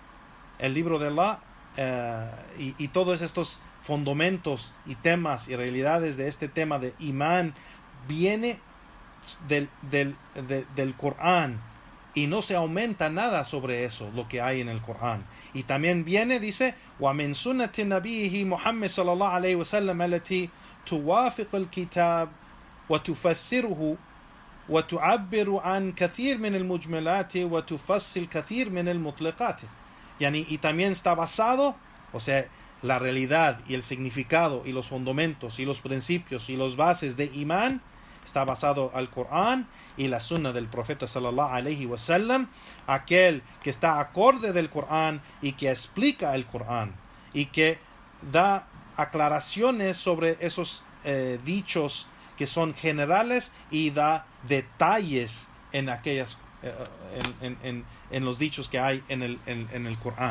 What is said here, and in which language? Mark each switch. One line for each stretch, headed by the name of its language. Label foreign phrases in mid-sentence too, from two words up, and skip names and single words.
Spanish: y todos estos fundamentos y temas y realidades de este tema de imán viene del Corán, y no se aumenta nada sobre eso, lo que hay en el Corán. Y también viene, dice,
Arabic: وَمِن سُنَّةِ نَبِيهِ مُحَمَّدٍ صلى الله عليه وسلم التي توافق الكتاب وتفسره وتعبر عن كثير من المجملات وتفصل كثير من المطلقات.
Spanish: Y también está basado, o sea, la realidad y el significado y los fundamentos y los principios y los bases de imán está basado al Corán y la sunna del profeta
Arabic: صلى الله عليه وسلم,
Spanish: aquel que está acorde del Corán y que explica el Corán y que da aclaraciones sobre esos dichos que son generales y da detalles en aquellas en los dichos que hay en el Corán.